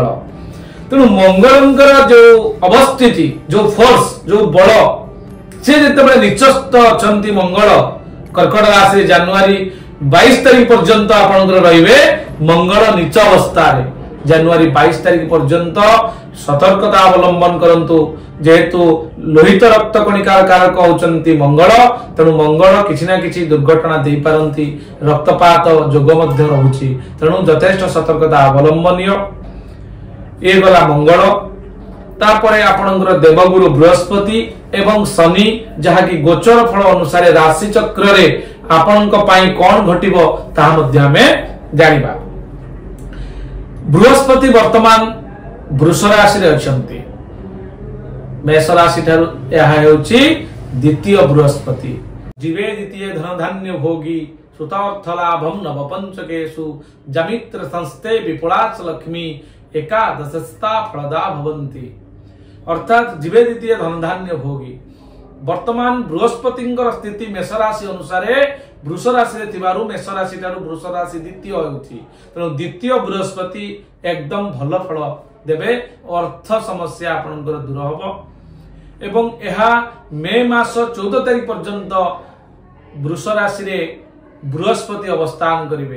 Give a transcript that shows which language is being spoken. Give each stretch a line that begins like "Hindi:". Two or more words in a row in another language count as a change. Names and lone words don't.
Odia: ତେଣୁ ମଙ୍ଗଳଙ୍କର ଯୋ ଅବସ୍ଥିତି, ଯୋ ଫୋର୍ସ, ଯୋ ବଳ, ସେ ଯେତେବେଳେ ନୀଚସ୍ଥ ଅଛନ୍ତି ମଙ୍ଗଳ କର୍କଟ ରାଶି ଜାନୁଆରୀ 22 ତାରିଖ ପର୍ଯ୍ୟନ୍ତ ଆପଣଙ୍କର ରହିବେ ମଙ୍ଗଳ ନୀଚ ଅବସ୍ଥା ରେ। ଜାନୁଆରୀ 22 ତାରିଖ ପର୍ଯ୍ୟନ୍ତ ସତର୍କତା ଅବଲମ୍ବନ କରନ୍ତୁ, ଯେହେତୁ ଲୋହିତ ରକ୍ତ କଣିକାର କାରକ ହୁଅନ୍ତି ମଙ୍ଗଳ। ତେଣୁ ମଙ୍ଗଳ କିଛି ନା କିଛି ଦୁର୍ଘଟଣା ଦେଇ ପାରନ୍ତି, ରକ୍ତପାତ ଯୋଗ ମଧ୍ୟ ରହୁଛି। ତେଣୁ ଯଥେଷ୍ଟ ସତର୍କତା ଅବଲମ୍ବନୀୟ। ଏ ଗଲା ମଙ୍ଗଳ। ତାପରେ ଆପଣଙ୍କର ଦେବଗୁରୁ ବୃହସ୍ପତି ଏବଂ ଶନି, ଯାହା କି ଗୋଚର ଫଳ ଅନୁସାରେ ରାଶି ଚକ୍ର ରେ ଆପଣଙ୍କ ପାଇଁ କଣ ଘଟିବ ତା ମଧ୍ୟ ଆମେ ଜାଣିବା। ବୃହସ୍ପତି ବର୍ତ୍ତମାନ ବୃଷ ରାଶି ରେ ଅଛନ୍ତି। ମେଷ ରାଶି ଠାରୁ ଏହା ହେଉଛି ଦ୍ୱିତୀୟ ବୃହସ୍ପତି।
Sanskrit: जीवे द्वितीय धन धान्य भोगी, सुतार्थ लाभम नवपंचकेषु, जमित्र संस्थे विपुलाच लक्ष्मी, एकादशस्ता फलदा भवन्ति। अर्थात जीवे द्वितीय धन धान्य भोगी।
Odia: ବର୍ତ୍ତମାନ ବୃହସ୍ପତିଙ୍କର ସ୍ଥିତି ମେଷ ରାଶି ଅନୁସାରେ ବୃଷ ରାଶି ରେ ଥିବାରୁ ମେଷ ରାଶି ଠାରୁ ବୃଷ ରାଶି ଦ୍ୱିତୀୟ ହେଉଛି। ତେଣୁ ଦ୍ୱିତୀୟ ବୃହସ୍ପତି ଏକଦମ ଭଲ ଫଳ ଦେବେ। ଅର୍ଥ ସମସ୍ୟା ଆପଣଙ୍କର ଦୂର ହେବ ଏବଂ ଏହା ମେ ମାସ 14 ତାରିଖ ପର୍ଯ୍ୟନ୍ତ ବୃଷ ରାଶି ରେ ବୃହସ୍ପତି ଅବସ୍ଥାନ କରିବେ।